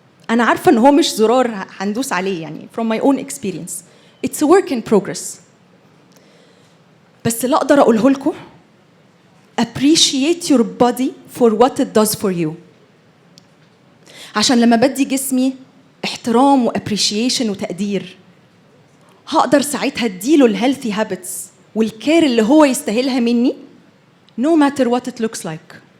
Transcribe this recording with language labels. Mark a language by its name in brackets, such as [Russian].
[Arabic] أنا عارفة إن هو مش زرار هندوس عليه، يعني [English] from my own experience it's a work in progress. [Arabic] بس اللي أقدر أقوله لكم [English] appreciate your body for what it does for you. [Arabic] عشان لما بدي جسمي احترام وappreciation وتقدير، هقدر ساعتها اديله الهيلثي هابتس والكير اللي هو يستاهلها مني [English] no matter what it looks like.